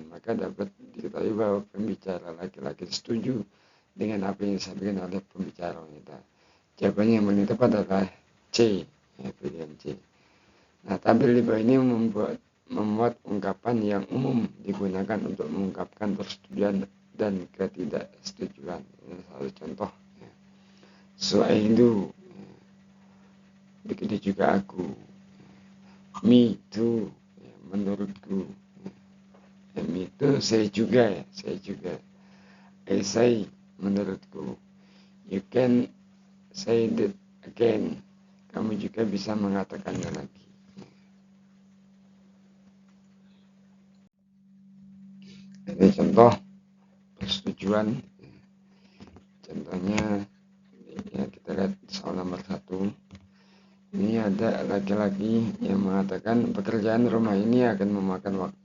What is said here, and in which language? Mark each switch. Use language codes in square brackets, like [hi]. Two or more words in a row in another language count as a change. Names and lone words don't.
[id] Maka dapat diketahui bahwa pembicara laki-laki setuju dengan apa yang disampaikan oleh pembicara wanita. Jawabannya yang paling tepat adalah C, ya, pilihan C. Nah, tampil di bawah ini memuat ungkapan yang umum digunakan untuk mengungkapkan persetujuan dan ketidaksetujuan. Ini satu contoh. Ya. [en] So I do. [id] Begitu juga aku. [en] Me too. [id] Ya, menurutku. Ya, [en] me too. [id] Saya juga. [en] I say, menurutku. You can say that again. [id] Kamu juga bisa mengatakannya lagi. Ini contoh persetujuan. Contohnya, ya, kita lihat soal nomor 1. Ini ada laki-laki yang mengatakan pekerjaan rumah ini akan memakan waktu.